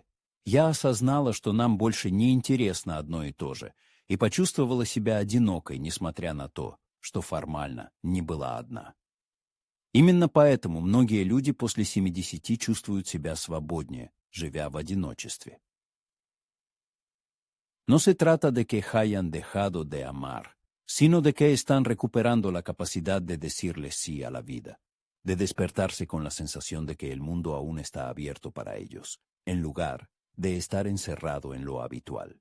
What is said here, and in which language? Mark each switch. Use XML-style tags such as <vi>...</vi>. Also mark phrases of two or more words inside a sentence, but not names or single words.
<ru>Я осознала, что нам больше не интересно одно и то же, и почувствовала себя одинокой, несмотря на то, что формально не была одна. Именно поэтому многие люди после 70 чувствуют себя свободнее, живя в одиночестве.</ru> <es>No se trata de que hayan dejado de amar, sino de que están recuperando la capacidad de decirle sí a la vida, de despertarse con la sensación de que el mundo aún está abierto para ellos, en lugar de estar encerrado en lo habitual.</es>